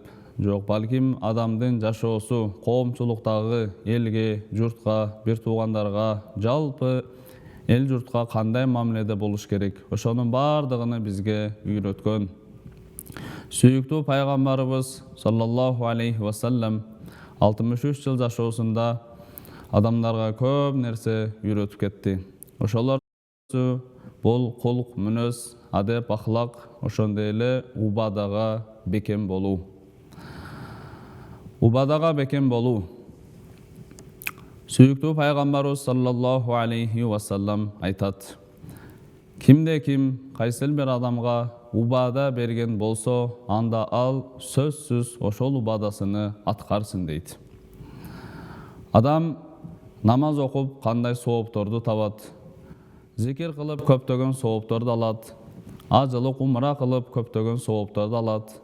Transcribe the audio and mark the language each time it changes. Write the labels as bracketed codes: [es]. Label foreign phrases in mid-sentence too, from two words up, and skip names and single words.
[ky] Жок, балким адамдын жашоосу, коомчулуктагы элге, журтка, бир туугандарга, жалпы эл журтка кандай мамиледе болуш керек, ошонун бардыгын бизге үйрөткөн. Сүйүктүү пайгамбарыбыз [ar] صلى الله عليه وسلم [ky] 63 жыл жашоосунда адамдарга көп нерсе үйрөтүп кетти. Ошолор бул кулк, мүнөз, адеп, ахлак, ошондой эле убадага бекем болуу. Убадага бекем болуу. Сүйүктүү пайгамбарыбыз [ar] صلى الله عليه وسلم [ky] айтат: кимде ким кайсыл бир адамга убада берген болсо, анда ал сөзсүз ошол убадасыны аткарсын дейт. Адам намаз окуп кандай соопторду табат, зикир кылып көптөгөн соопторду алат, ажылык умра кылып көптөгөн соопторду алат.